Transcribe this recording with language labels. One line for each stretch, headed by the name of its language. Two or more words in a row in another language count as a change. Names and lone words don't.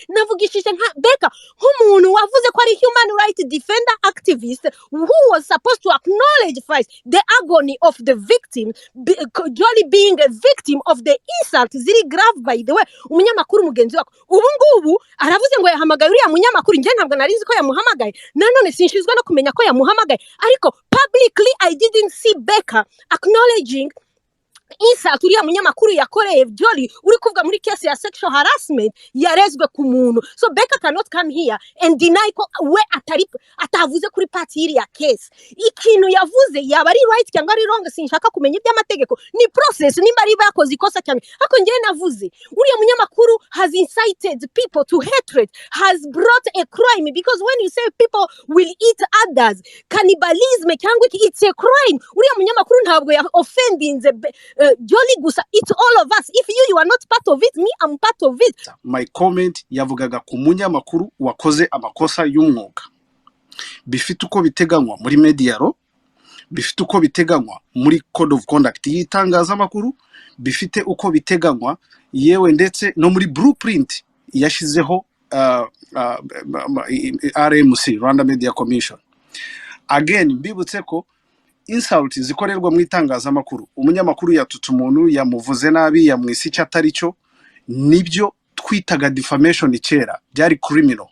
Kinyarwanda: navugishije nka Beka nk'umuntu wavuze ko ari
English: human right defender activist who was supposed to acknowledge first the agony of the victim, Jolly being a victim of the insult ziri grave by the way.
Kinyarwanda: Umunyamakuru mugenzi wako ubu ngubu aravuze ngo yahamagaye uriya munyamakuru, nje ntabwo narizi ko yamuhamagaye, nanone sinshizwe no kumenya ko yamuhamagaye, ariko
English: publicly I didn't see Beka acknowledging insult
Kinyarwanda: uriya munyamakuru yakoreye Jolly uri kuvuga muri case ya
English: sexual harassment
Kinyarwanda: yarezwe ku muntu.
English: So Beka cannot come here and deny
Kinyarwanda: ko we atavuze kuri party iri ya case. Ikintu yavuze yaba ari right cyangwa ari wrong, sinshaka kumenya iby'amategeko, ni process nimba ari bakoze ikosa cyane. Ariko ngiye navuze uriya munyamakuru
English: has incited people to hatred, has brought a crime, because when you say people will eat others, cannibalism cyangwa it's a crime.
Kinyarwanda: Uriya munyamakuru ntabwo ya offending Jolly gusa,
English: it's all of us. If you are not part of it, me I'm part of it. My comment
Kinyarwanda: yavugaga ku munyamakuru wakoze amakosa y'umwuga, bifite uko biteganywa muri mediaro, bifite uko biteganywa muri
English: code of conduct
Kinyarwanda: y'itangazamakuru, bifite uko biteganywa yewe ndetse no muri blueprint yashizeho RMC, Rwanda Media Commission. Again mbibutse ko insult zikorerwa mu itangazamakuru, umunyamakuru yatutse umuntu, yamuvuze nabi, yamwise icyo atari cyo, nibyo twitaga defamation kera, byari criminal.